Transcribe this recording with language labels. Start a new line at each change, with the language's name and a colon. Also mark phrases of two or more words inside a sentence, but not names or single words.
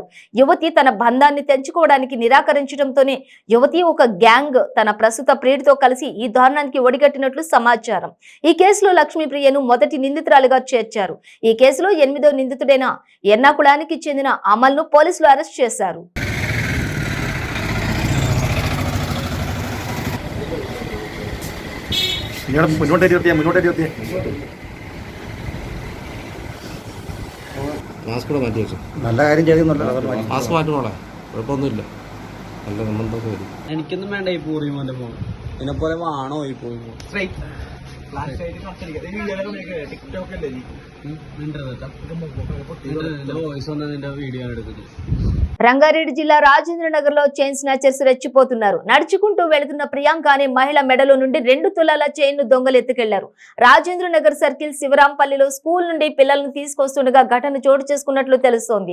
Telugu: యువతి తన బంధాన్ని తెంచుకోవడానికి నిరాకరించడంతోనే యువతి ఒక గ్యాంగ్ తన ప్రస్తుత ప్రియుడితో కలిసి ఈ దారుణానికి ఒడిగట్టినట్లు సమాచారం. ఈ కేసులో లక్ష్మీప్రియను మొదటి నిందితురాలుగా చేర్చారు. ఈ కేసులో 8వ నిందితుడైన ఎర్నాకుళానికి చెందిన అమల్ను పోలీసులు అరెస్ట్ చేశారు.
Malayalam: മാസ്ക് കൂടെ മാറ്റി വെച്ചു. നല്ല കാര്യം ചെയ്യുന്നുണ്ടല്ലോ. മാസ്ക് മാറ്റണോളെ, കുഴപ്പമൊന്നുമില്ല. നല്ല സംബന്ധമൊക്കെ വരും. എനിക്കൊന്നും വേണ്ട ഈ പൂറി മോന്റെ ഫോൺ. ഇതിനെപ്പോലെ വാണോ ഈ പൂറി ഫോൺ? വോയിസ് വന്ന നിന്റെ വീഡിയോ എടുക്കുന്നത്.
Telugu: రంగారెడ్డి జిల్లా రాజేంద్రనగర్ లో చైన్ స్నాచర్స్ రెచ్చిపోతున్నారు. నడుచుకుంటూ వెళుతున్న ప్రియాంక అనే మహిళ మెడలో నుండి 2 తులాల చైన్ ను దొంగలు ఎత్తుకెళ్లారు. రాజేంద్రనగర్ సర్కిల్ శివరాంపల్లిలో స్కూల్ నుండి పిల్లలను తీసుకొస్తుండగా ఘటన చోటు చేసుకున్నట్లు తెలుస్తోంది.